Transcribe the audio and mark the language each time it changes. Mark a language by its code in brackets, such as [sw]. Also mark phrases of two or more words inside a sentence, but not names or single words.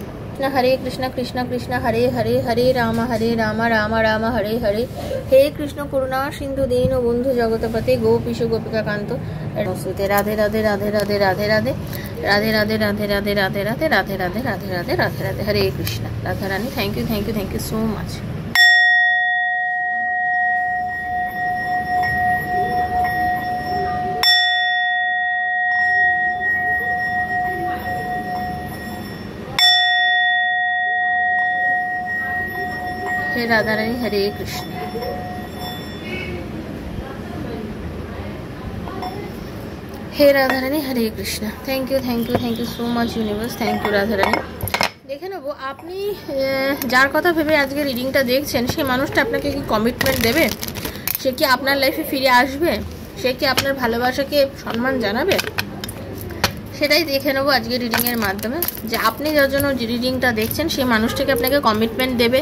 [bn] হরে কৃষ্ণ কৃষ্ণ কৃষ্ণ হরে হরে, হরে রাম রাম রাম হরে হরে, [sa] হে কৃষ্ণ করুণা সিন্ধু দীন বন্ধু জগতপতে গোপীশ গোপিকা কান্ত [bn] রাধে রাধে রাধে রাধে রাধে রাধে রাধে রাধে রাধে রাধে রাধে রাধে রাধে রাধে রাধে রাধে রাধে রাধে রাধে হরে কৃষ্ণ। রাধারানী, [en] thank you so much. हे राधा रानी, हरे कृष्ण। [hi] हे राधा रानी, हरे कृष्ण। [en] thank you so much universe, thank you Radha Rani. [bn] দেখে নেব আপনি যার কথা ভেবে আজকে রিডিংটা দেখছেন, সেই মানুষটা আপনাকে কি কমিটমেন্ট দেবে? সে কি আপনার লাইফে ফিরে আসবে? সে কি আপনার ভালোবাসাকে সম্মান জানাবে? সেটাই দেখে নেবো আজকে রিডিংয়ের মাধ্যমে, যে আপনি যার জন্য যে রিডিংটা দেখছেন সেই মানুষটাকে আপনাকে কমিটমেন্ট দেবে।